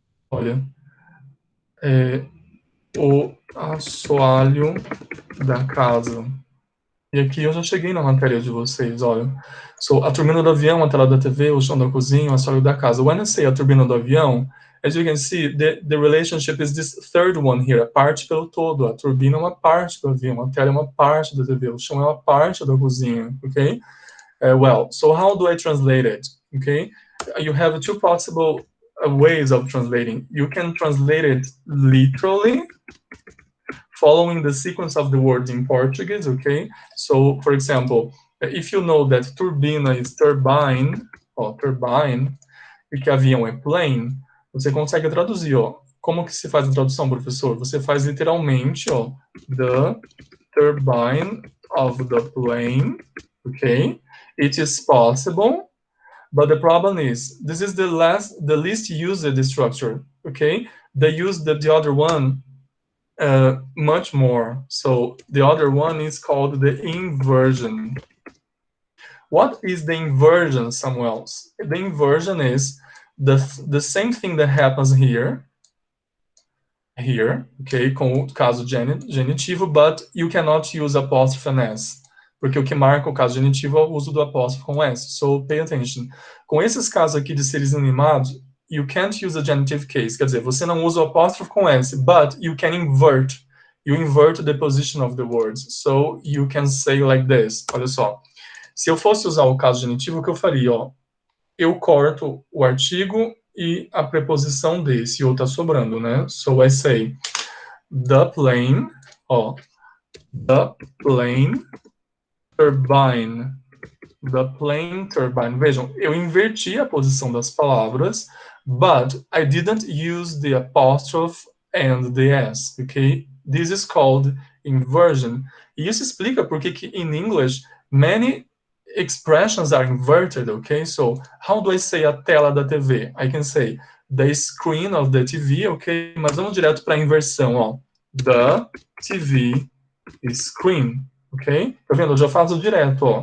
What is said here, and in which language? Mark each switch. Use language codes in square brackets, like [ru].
[pt] Olha. O assoalho da casa. E aqui eu já cheguei na matéria de vocês, olha. So, a turbina do avião, a tela da TV, o chão da cozinha, o assoalho da casa. [en] When I say [pt] a turbina do avião, [en] as you can see, the relationship is this third one here, [pt] a parte pelo todo. A turbina é uma parte do avião, a tela é uma parte da TV, o chão é uma parte da cozinha, okay? [en] Well, so how do I translate it, okay? You have two possible ways of translating. You can translate it literally, following the sequence of the words in Portuguese, okay? So, for example, if you know that turbina is turbine, turbine, [pt] e que avião é [en] plane, [pt] você consegue traduzir, ó. Como que se faz a tradução, professor? Você faz literalmente, ó, [en] the turbine of the plane, okay? It is possible, but the problem is, this is the least used structure, okay? They use the other one much more. So the other one is called the inversion. What is the inversion, Samuel? The inversion is the same thing that happens here, okay, [pt] com o caso genitivo, [en] but you cannot use apostrophe and s, [pt] porque o que marca o caso genitivo é o uso do apóstrofo com s. [en] So pay attention. [pt] Com esses casos aqui de seres inanimados, [en] you can't use a genitive case, [pt] quer dizer, você não usa o apóstrofo com s, [en] but you can invert. You invert the position of the words. So you can say like this. [pt] Olha só. Se eu fosse usar o caso genitivo, o que eu faria? Ó, eu corto o artigo e a preposição de, se ou tá sobrando, né? [en] So I say, the plane, ó, the plane turbine. The plane turbine. [pt] Vejam, eu inverti a posição das palavras, [en] but I didn't use the apostrophe and the s, okay? This is called inversion. [pt] E isso explica porque que [en] in English many expressions are inverted, okay? So, how do I say [pt] a tela da TV? [en] I can say the screen of the TV, okay? [pt] Mas vamos direto para a inversão, ó. [en] The TV screen, ok? [pt] Tá vendo? Eu já faço direto, ó.